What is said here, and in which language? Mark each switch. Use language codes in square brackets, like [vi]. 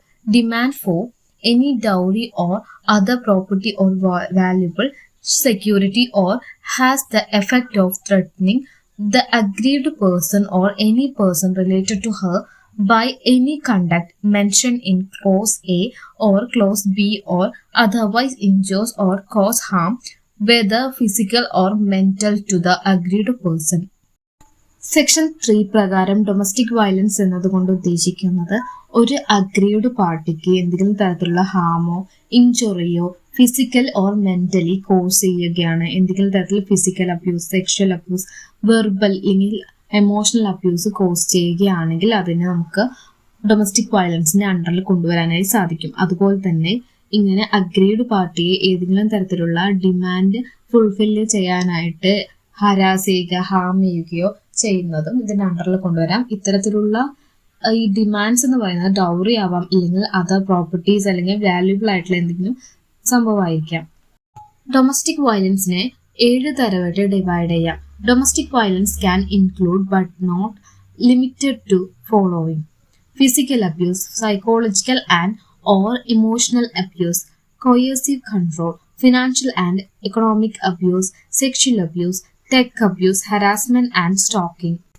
[en] demand for any dowry or other property or valuable security, or has the effect of threatening the aggrieved person or any person related to her by any conduct mentioned in Clause A or Clause B, or otherwise injures or cause harm, whether physical or mental, to the aggrieved person. [ml] Section 3 പ്രകാരം domestic violence എന്നതുകൊണ്ട് ഉദ്ദേശിക്കുന്നത് ഒരു aggrieved പാർട്ടിക്ക് എന്തെങ്കിലും തരത്തിലുള്ള ഹാമോ ഇഞ്ചുറിയോ [en] physical or mentally [ml] cos ചെയ്യുകയാണ്. എന്തെങ്കിലും തരത്തിൽ physical abuse, sexual abuse, verbal അല്ലെങ്കിൽ എമോഷണൽ അബ്യൂസ് കോസ് ചെയ്യുകയാണെങ്കിൽ അതിനെ നമുക്ക് ഡൊമസ്റ്റിക് വയലൻസിന്റെ അണ്ടറിൽ കൊണ്ടുവരാനായി സാധിക്കും. അതുപോലെ തന്നെ ഇങ്ങനെ അഗ്രീവ്ഡ് പാർട്ടിയെ ഏതെങ്കിലും തരത്തിലുള്ള ഡിമാൻഡ് ഫുൾഫില്ല് ചെയ്യാനായിട്ട് ഹരാസ് ചെയ്യുക, ഹാം ചെയ്യുകയോ ചെയ്യുന്നതും ഇതിന്റെ അണ്ടറിൽ കൊണ്ടുവരാം. ഇത്തരത്തിലുള്ള ഈ ഡിമാൻഡ്സ് എന്ന് പറയുന്നത് ഡൗറി ആവാം, അല്ലെങ്കിൽ അതർ പ്രോപ്പർട്ടീസ് അല്ലെങ്കിൽ വാല്യൂബിൾ ആയിട്ടുള്ള എന്തെങ്കിലും സംഭവമായിരിക്കാം. ഡൊമസ്റ്റിക് വയലൻസിനെ 7 തരമായിട്ട് ഡിവൈഡ് ചെയ്യാം. [en] Domestic violence can include but not limited to following: physical abuse, psychological and or emotional abuse, coercive control, financial and economic abuse, sexual abuse, tech abuse, harassment and stalking.